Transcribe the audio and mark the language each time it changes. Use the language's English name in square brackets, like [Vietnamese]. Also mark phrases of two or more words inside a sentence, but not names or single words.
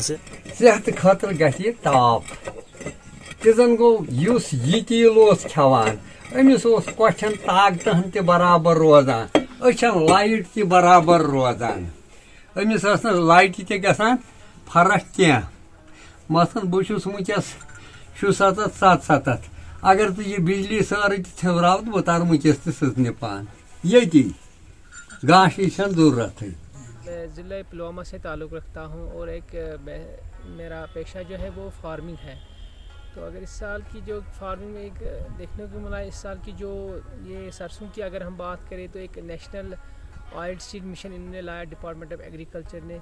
[Kashmiri] صحتہٕ خٲطرٕ گژھِ یہِ ٹاپ تہِ زن گوٚو یُس یہِ تیٖل اوس کھٮ۪وان أمِس اوس کۄٹھٮ۪ن طاقتہن تہِ برابر روزان أچھن لایٹ تہِ برابر روزان أمِس ٲس نہٕ لایٹہِ تہِ گژھان فرق کینٛہہ مثلاً بہٕ چھُس وٕنکٮ۪س 77 اگر ژٕ یہِ بجلی سٲرٕے تہِ ژھیوراو تہٕ بہٕ تارٕ وٕنکٮ۪س تہِ سٕژنہِ پان ییٚتی گاشٕچ چھَنہٕ ضروٗرتھٕے [Urdu] میں ضلع پلوامہ سے تعلق رکھتا ہوں اور ایک میرا پیشہ جو ہے وہ فارمنگ ہے. تو اگر اس سال کی جو فارمنگ میں ایک دیکھنے کو ملا اس سال کی جو یہ سرسوں کی اگر ہم بات کریں تو ایک نیشنل آئل سیڈ مشن انہوں نے لایا ڈپارٹمنٹ آف ایگریکلچر نے.